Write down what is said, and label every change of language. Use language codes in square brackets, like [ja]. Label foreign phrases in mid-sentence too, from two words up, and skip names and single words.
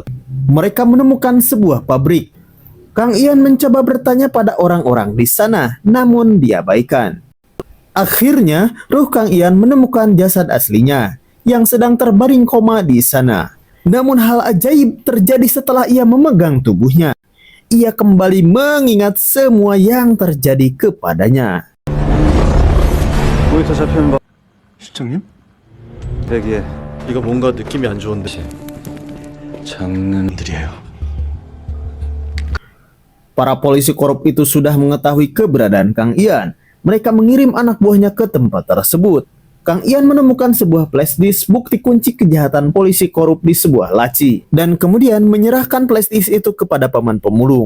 [id] Mereka menemukan sebuah pabrik. Kang Ian mencoba bertanya pada orang-orang di sana, namun diabaikan. Akhirnya, ruh Kang Ian menemukan jasad aslinya yang sedang terbaring koma di sana. Namun hal ajaib terjadi setelah ia memegang tubuhnya. Ia kembali mengingat semua yang terjadi kepadanya. [ko] 모니터 잡히는 거. 실장님? 대기에 이거 뭔가 느낌이 안 좋은데. 장난들이에요. [id] Para polisi korup itu sudah mengetahui keberadaan Kang Ian. Mereka mengirim anak buahnya ke tempat tersebut. Kang Ian menemukan sebuah flashdisk bukti kunci kejahatan polisi korup di sebuah laci. Dan kemudian menyerahkan flashdisk itu kepada paman pemulung.